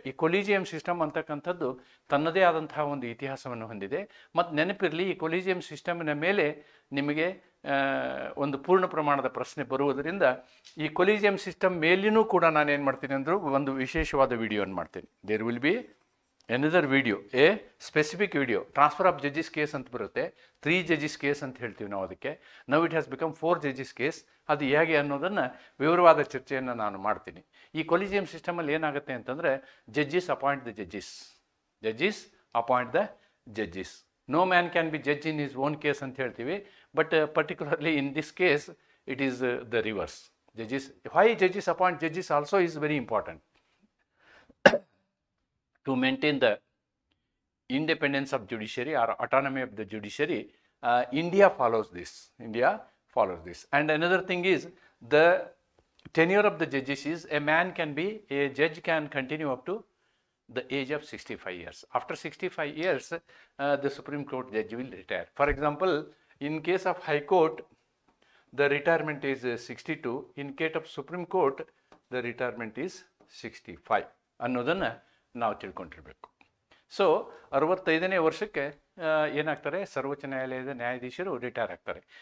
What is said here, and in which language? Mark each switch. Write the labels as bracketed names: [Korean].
[Kannada] ಈ collegium system ಅಂತಕ್ಕಂಥದ್ದು ತನ್ನದೇ ಆದಂತಹ ಒಂದು ಇತಿಹಾಸವನ್ನು ಹೊಂದಿದೆ. ಮತ್ತು ನೆನಪಿರಲಿ, ಈ ಕೊಲಿಜಿಯಂ ಸಿಸ್ಟಮಿನ ಮೇಲೆ ನಿಮಗೆ ಒಂದು ಪೂರ್ಣ ಪ್ರಮಾಣದ ಪ್ರಶ್ನೆ ಬರುವುದರಿಂದ ಈ ಕೊಲಿಜಿಯಂ ಸಿಸ್ಟಮ್ ಮೇಲಿನೂ ಕೂಡ ನಾನೇನು ಮಾಡ್ತೀನಿ ಅಂದರೂ ಒಂದು ವಿಶೇಷವಾದ ವಿಡಿಯೋವನ್ನು ಮಾಡ್ತೀನಿ. [English] there will be another video, a specific video, transfer of judges case [Kannada] ಅಂತ ಬರುತ್ತೆ. 3 judges case ಅಂತ ಹೇಳ್ತೀವಿ ನಾವು ಅದಕ್ಕೆ. [English] Now it has become 4 judges case. [Kannada] ಅದು ಹೇಗೆ ಅನ್ನೋದನ್ನು ವಿವರವಾದ ಚರ್ಚೆಯನ್ನು ನಾನು ಮಾಡ್ತೀನಿ. ಈ ಕೊಲಿಜಿಯಂ ಸಿಸ್ಟಮಲ್ಲಿ ಏನಾಗುತ್ತೆ ಅಂತಂದರೆ, [English] judges appoint the judges, [Kannada] judges appoint the judges. [English] no man can be judge in his own case [Kannada] ಅಂತ ಹೇಳ್ತೀವಿ. [English] But particularly in this case it is the reverse. Judges, why judges appoint judges also is very important. To maintain the independence of judiciary or autonomy of the judiciary, India follows this. India follows this. And another thing is, the tenure of the judges is, a judge can continue up to the age of 65 years. After 65 years, the Supreme Court judge will retire. For example, in case of High Court, the retirement is 62. In case of Supreme Court, the retirement is 65. [Kannada] ಅನ್ನೋದನ್ನು ನಾವು ತಿಳ್ಕೊಂಡಿರಬೇಕು. So 65ನೇ ವರ್ಷಕ್ಕೆ ಏನಾಗ್ತಾರೆ, ಸರ್ವೋಚ್ಚ ನ್ಯಾಯಾಲಯದ ನ್ಯಾಯಾಧೀಶರು retire ಆಗ್ತಾರೆ.